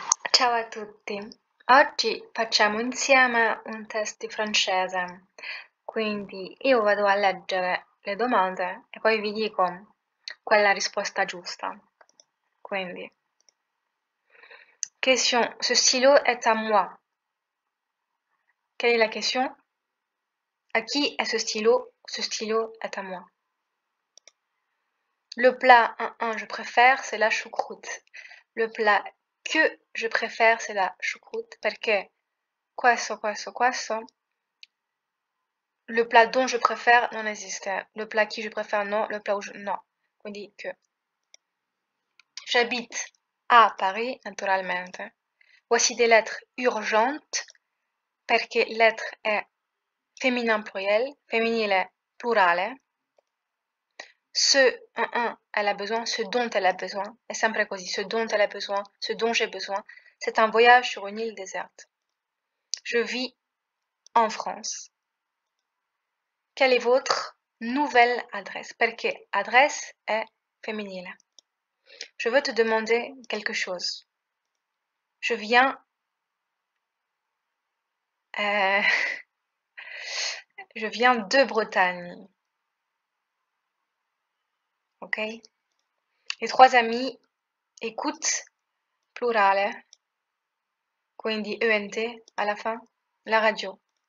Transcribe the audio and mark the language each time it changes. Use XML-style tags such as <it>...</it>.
<it>Ciao a tutti, oggi facciamo insieme un test di francese, quindi io vado a leggere le domande e poi vi dico qual è la risposta giusta. Quindi,</it> <fr>question, ce stylo est à moi. Quelle est la question? À qui est ce stylo? Ce stylo est à moi. Le plat 1 je préfère, c'est la choucroute. Le plat que je préfère, c'est la choucroute,</fr> <it>perché questo.</it> <fr>Le plat dont je préfère</fr> <it>non esiste.</it> <fr>Le plat qui je préfère non, le plat où je... non.</fr> <it>Quindi</it> <fr>que. J'habite à Paris,</fr> <it>naturalmente.</it> <fr>Voici des lettres urgentes,</fr> <it>perché</it> <fr>lettre</fr> <it>è</it> <fr>féminin pluriel,</fr> <it>femminile plurale.</it> <fr>Ce elle a besoin, ce dont elle a besoin,</fr> <it>è sempre così,</it> <fr>ce dont elle a besoin, ce dont j'ai besoin. C'est un voyage sur une île déserte. Je vis en France. Quelle est votre nouvelle adresse?</fr> <it>Perché adresse è femminile.</it> <fr>Je veux te demander quelque chose. Je viens... je viens de Bretagne. Ok? Les trois amis écoutent,</fr> <it>plurale, quindi</it> <fr>ENT à la fin, la radio.</fr>